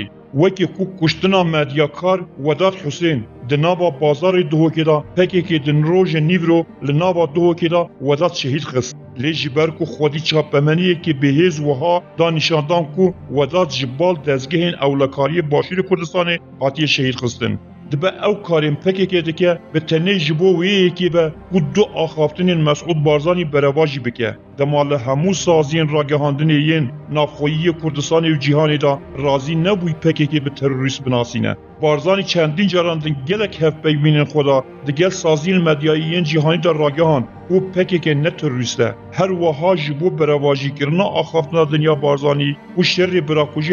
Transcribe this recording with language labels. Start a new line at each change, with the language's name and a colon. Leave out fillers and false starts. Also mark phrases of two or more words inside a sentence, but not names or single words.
Kurdish: Weke ku kuştina medyakar Vedat Husên di nava bazarê Duhokê da PKK di rojê nîvro li nava Duhokê da Vedat şehîd xist. Lê ji ber ku xwedî çapemeniyekê bêhêz wiha da nîşandan ku Vedat ji bal dezgehên ewlekariyê Başûrê Kurdistanê hatiye şehîd xistin. دبه او کارین پکه دکه به تنه جبو ویکی به و دو آخافتین مسعود بارزانی برواجی بکه دمال همو سازین راگهاندن یین نافخویی کردستان و جیهانی دا رازی نبوی پکه به تروریست بناسینه بارزانی چندین جراندن گلک هف بیوینن خدا دگل سازین مدیایین جیهانی دا راگهان و پکه نه تروریسته هر وها جبو برواجی کرنا آخافتنا دنیا بارزانی و شر براکوژی